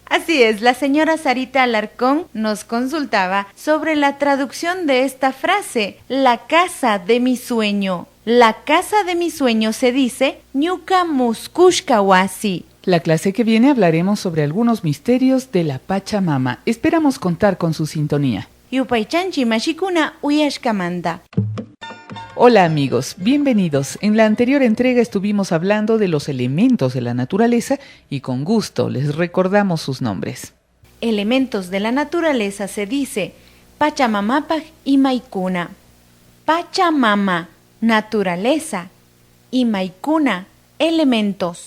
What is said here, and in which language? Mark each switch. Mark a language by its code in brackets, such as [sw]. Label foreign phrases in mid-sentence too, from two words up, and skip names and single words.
[es] Así es, la señora Sarita Alarcón nos consultaba sobre la traducción de esta frase, la casa de mi sueño. La casa de mi sueño se dice [qu] Ñuka Muskushkawasi. [es] La clase que viene hablaremos sobre algunos misterios de la Pachamama. Esperamos contar con su sintonía. [qu] Yupaychanchi mashikuna uyashkamanta. [es] Hola amigos, bienvenidos. En la anterior entrega estuvimos hablando de los elementos de la naturaleza y con gusto les recordamos sus nombres. Elementos de la naturaleza se dice [qu] Pachamamapaj y Maikuna. [es] Pachamama, naturaleza, y Maikuna, elementos.